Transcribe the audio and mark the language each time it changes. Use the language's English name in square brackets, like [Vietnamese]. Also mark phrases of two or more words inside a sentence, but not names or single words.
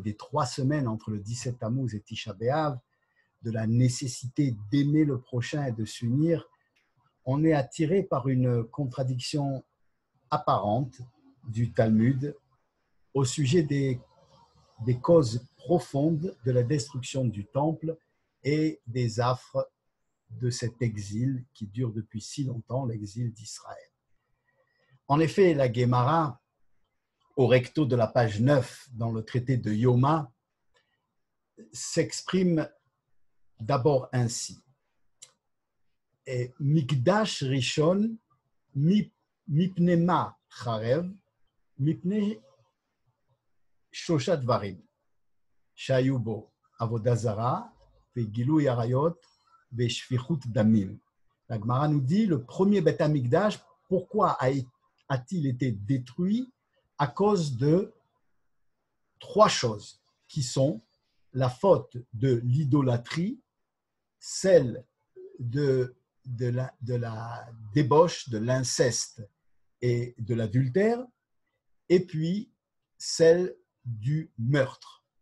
[French] des 3 semaines entre le 17 Tammuz et Tisha B'Av, de la nécessité d'aimer le prochain et de s'unir, on est attiré par une contradiction apparente du Talmud au sujet des causes profondes de la destruction du temple et des affres de cet exil qui dure depuis si longtemps, l'exil d'Israël. En effet, la Guémara, au recto de la page 9 dans le traité de Yoma, s'exprime d'abord ainsi. [Hebrew] מקדש ראשון מפני מה חרב מפני שלושה דברים שהיו בו עבודה זרה וגילוי עריות ושפיכות דמים. [French] La Gemara nous dit le premier Beth Amikdash, pourquoi a-t-il été détruit? À cause de 3 choses qui sont la faute de l'idolâtrie, celle de la débauche, de l'inceste et de l'adultère, et puis celle du meurtre.